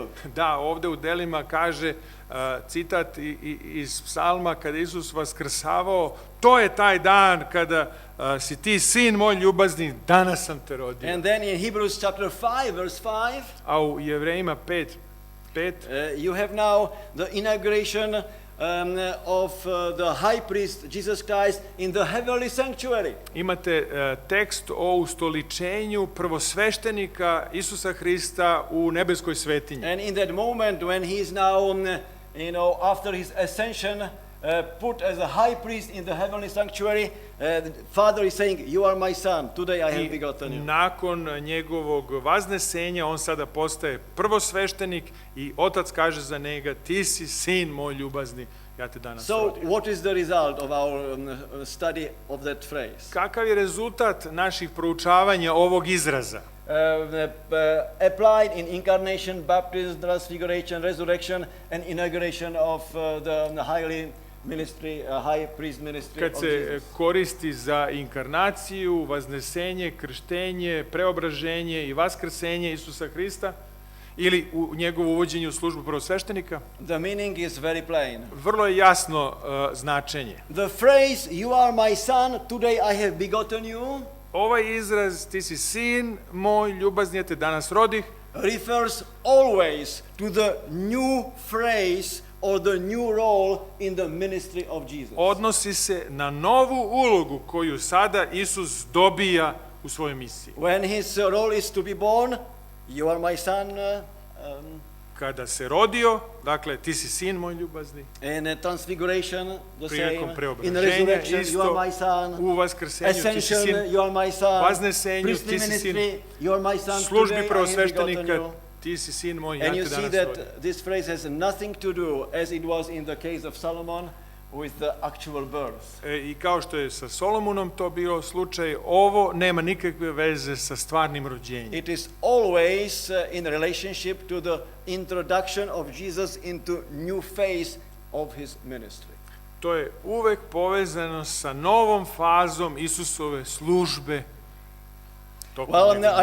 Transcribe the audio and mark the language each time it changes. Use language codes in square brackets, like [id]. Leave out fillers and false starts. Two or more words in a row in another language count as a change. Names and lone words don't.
[sr] Da, ovde u delima kaže citat iz Psalma kada Isus vaskrsavao, to je taj dan kada si ti sin moj ljubazni, danas sam te rodio. [en] And then in Hebrews chapter 5 verse 5, [sr] a u Jevrejima 5, [en] you have now the inauguration of the high priest Jesus Christ in the heavenly sanctuary. [sr] Imate tekst o ustoličenju prvosveštenika Isusa Hrista u nebeskoj svetinji. [en] And in that moment when he is now, after his ascension, put as a high priest in the heavenly sanctuary, the Father is saying, you are my son, today I have begotten you. [sr] Nakon njegovog vaznesenja on sada postaje prvosveštenik i otac kaže za njega, ti si sin moj ljubazni, ja te danas rodio. [en] So what is the result of our study of that phrase? [sr] Kakav je rezultat naših proučavanja ovog izraza? [en] Applied in incarnation, baptism, transfiguration, resurrection, and inauguration of the high priest ministry [sr] Kad [en] of [sr] se [en] Jesus. [sr] koristi za inkarnaciju, vaznesenje, krštenje, preobraženje i vaskrsenje Isusa Hrista ili u njegovo uvođenje u službu prvosveštenika, [en] The meaning is very plain. [sr] vrlo je jasno značenje. [en] The phrase, you are my son, today I have begotten you, [sr] Ovaj izraz, ti si sin moj ljubazni, ja te danas rodih, [en] refers always to the new phrase or the new role in the ministry of Jesus. [sr] odnosi se na novu ulogu koju sada Isus dobija u svojoj misiji. [en] When his role is to be born, you are my son, [sr] Kada se rodio, dakle, ti si sin moj ljubazni, [en] in transfiguration, the [sr] prilikom [en] same, in [sr] preobraženja [en] resurrection, you are [sr] isto, [en] my son, [sr] u vaskrsenju ti si [en] ascension, [sr] sin, [en] you are my son, [sr] vaznesenju [en] priestly [sr] ti si sin, [en] ministry, you are my son, [sr] službi [en] today I have begotten [sr] prvosveštenika, [en] you. [sr] ti si sin moj, ja [en] And you [sr] te [en] see [sr] danas rodio. [en] that this phrase has nothing to do, as it was in the case of Solomon, with the actual birth. [sr] I kao što je sa Solomonom to bio slučaj, ovo nema nikakve veze sa stvarnim rođenjem. [en] It is always in relationship to the introduction of Jesus into new phase of his ministry. [sr] To je uvek povezano sa novom fazom Isusove službe. [en] Well,